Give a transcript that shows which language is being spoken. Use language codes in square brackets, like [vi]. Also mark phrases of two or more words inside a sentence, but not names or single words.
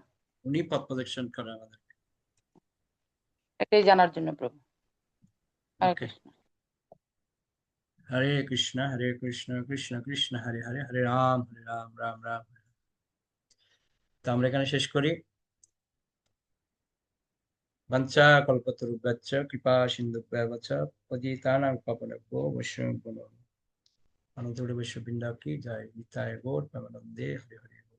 [bn] উনি পথ প্রদর্শন করেন আমাদের। এটাই জানার জন্য প্রভু। হরে ওকে, কৃষ্ণ। হরে কৃষ্ণ কৃষ্ণ কৃষ্ণ হরে হরে, হরে রাম রাম রাম। তো আমরা এখানে শেষ করি। [sa] বাঞ্ছা কল্পতরুভ্যশ্চ কৃপা সিন্ধুভ্যেব চ পতিতানাং পাবনেভ্যো বৈষ্ণবেভ্যো নমঃ। [bn] অনন্তগুলি বৈষ্ণববৃন্দ কি জয়। নিতাই গৌর প্রেমানন্দে হরে হরে।